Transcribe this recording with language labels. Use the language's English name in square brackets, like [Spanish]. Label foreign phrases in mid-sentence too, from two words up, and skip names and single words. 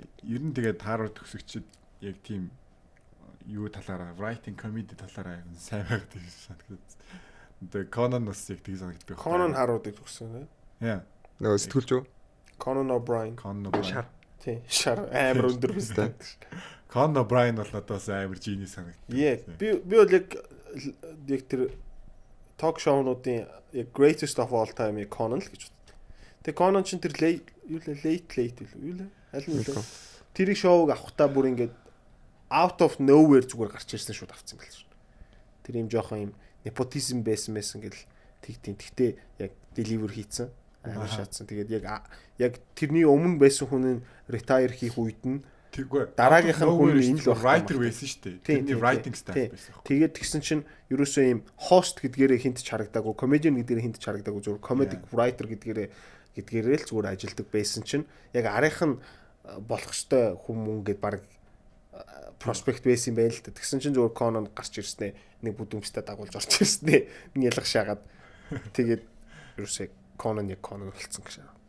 [Mongolian] Ер нь тэгээд Harvard төгсөгчд яг тийм юу талаараа [English] writing comedy [Mongolian] талаараа сайн байгаад тийм санагдав. Тэгээд Conan бас яг тийм санагддаг. Conan Harvard-ыг төгссөн тийм. Яа. Нөгөө сэтгүүлч юу? Conan O'Brien. Шар. Тийм, шар амар өндөр өстэй. Conan O'Brien бол одоос амар genius санагдав. Би бол яг тэр [English] talk show- [Mongolian] нуудын яг [English] greatest of all time [Mongolian] Conan л гэж боддог. Тэгээ Conan ч тэр late юу лээ? Аль нь лээ? Тэр шоуг авахтаа бүр ингээд [English] out of nowhere [Mongolian] зүгээр гарч ирсэн шууд авцсан байл шүү. Тэр юм жоохон юм nepotism байсан гэл тэгтийн. Тэгтээ яг deliver хийцэн амар шатсан. Тэгээд яг тэрний өмнө байсан хүн нь retire хийх үед нь тэггүй дараагийнх нь хүн энэ л writer байсан шүү дээ. Тэрний [English] writing staff [Mongolian] байсан. Тэгээд тэгсэн чинь ерөөсөө юм host гэдгээрээ хинт ч харагдаагүй, comedian гэдгээрээ хинт ч харагдаагүй, зүгээр [English] comedic writer [Mongolian] гэдгээрээ л зүгээр ажилдаг байсан чинь яг арийнх нь болох ёстой хүмүүс гээд баг проспект байсан юм байл л да. Тэгсэн чинь зүгээр Conan гарч ирснэ. Нэг бүдүүмстэй дагуулж орж ирснэ. Нэг ялах шаагаад тэгээд ерөөсөө Conan болцсон гэж.